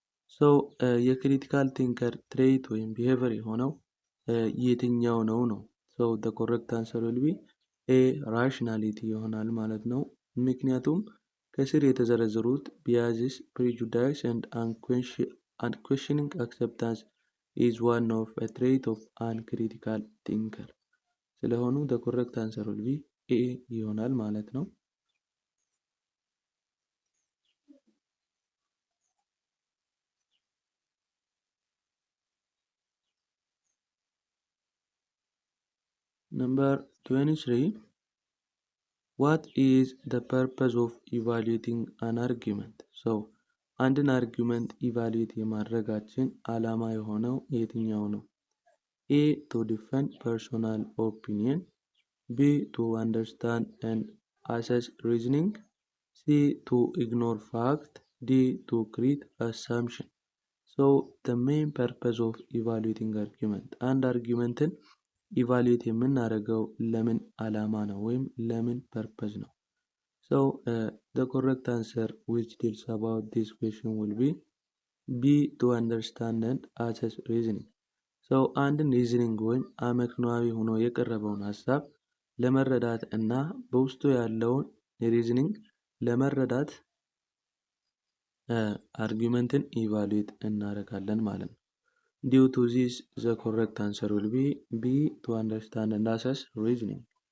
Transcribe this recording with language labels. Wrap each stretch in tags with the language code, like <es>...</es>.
<am>So የክሪቲካል ቲንከር ትሬት ወይም ቢሄቨር የሆነው የትኛው ነው?</am> <en>So the correct answer will be A. Rationality</en> <am>ይሆናል ማለት ነው። ምክንያቱም ከስር የተዘረዘሩት</am> <en>biases, prejudice and unquestioning acceptance is one of a trait of an critical thinker</en> <am>ስለሆኑ</am> <en>the correct answer will be A</en> <am>ይሆናል ማለት ነው።</am> <en>Number 23. What is the purpose of evaluating an argument?</en> <am>So አንድን አርጊውመንት ኢቫሉዌት የማድረጋችን ዓላማ የሆነው የትኛው ነው?</am> <en>A. To defend personal opinion. B. To understand and assess reasoning. C. To ignore fact. D. To create assumption. So the main purpose of evaluating argument አንድ አርጊውመንትን ኢቫሉዌት የምናደርገው ለምን ዓላማ ነው ወይም ለምን ፐርፐዝ ነው? So the correct answer which deals about this question will be B. To understand and assess reasoning.</en> <am>So አንድን ሪዝኒንግ ወይም አመክንዮአዊ ሆኖ የቀረበውን ሀሳብ ለመረዳት እና በውስጡ ያለውን ሪዝኒንግ ለመረዳት አርጊውመንትን ኢቫሉዌት እናደርጋለን ማለት ነው።</am> <en>Due to this, the correct answer will be B. To understand and assess reasoning.</en>